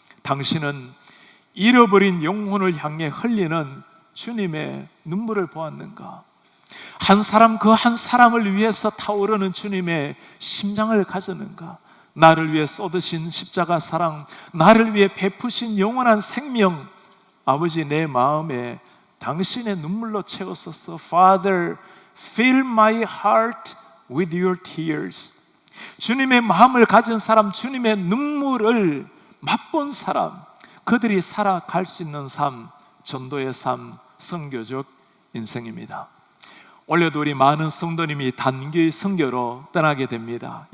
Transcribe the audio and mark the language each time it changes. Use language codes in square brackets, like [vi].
[ko] 당신은 잃어버린 영혼을 향해 흘리는 주님의 눈물을 보았는가? 한 사람, 그 한 사람을 위해서 타오르는 주님의 심장을 가졌는가? 나를 위해 쏟으신 십자가 사랑, 나를 위해 베푸신 영원한 생명, 아버지, 내 마음에 당신의 눈물로 채웠었어. [en] Father, fill my heart with your tears. [ko] 주님의 마음을 가진 사람, 주님의 눈물을 맛본 사람, 그들이 살아갈 수 있는 삶, 전도의 삶, 선교적 인생입니다. 올해도 우리 많은 성도님이 단기 선교로 떠나게 됩니다.